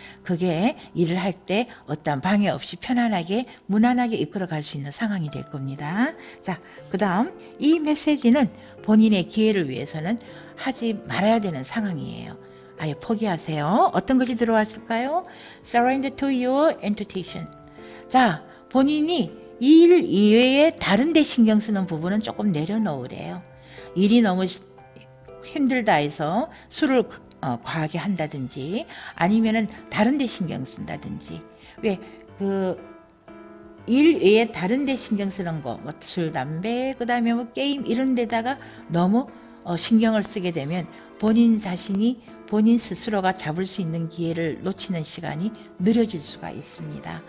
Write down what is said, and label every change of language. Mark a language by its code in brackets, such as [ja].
[ko] 그게 일을 할 때 어떤 방해 없이 편안하게 무난하게 이끌어갈 수 있는 상황이 될 겁니다. 자, 그 다음 이 메시지는 본인의 기회를 위해서는 하지 말아야 되는 상황이에요. 아예 포기하세요. 어떤 것이 들어왔을까요? [en] Surrender to your intuition. [ko] 자, 본인이 일 이외에 다른 데 신경 쓰는 부분은 조금 내려놓으래요. 일이 너무 힘들다 해서 술을 과하게 한다든지 아니면은 다른 데 신경 쓴다든지. 왜 일 외에 다른 데 신경 쓰는 거, 뭐 술, 담배, 그 다음에 뭐 게임 이런 데다가 너무 신경을 쓰게 되면 본인 자신이 본인 스스로가 잡을 수 있는 기회를 놓치는 시간이 느려질 수가 있습니다.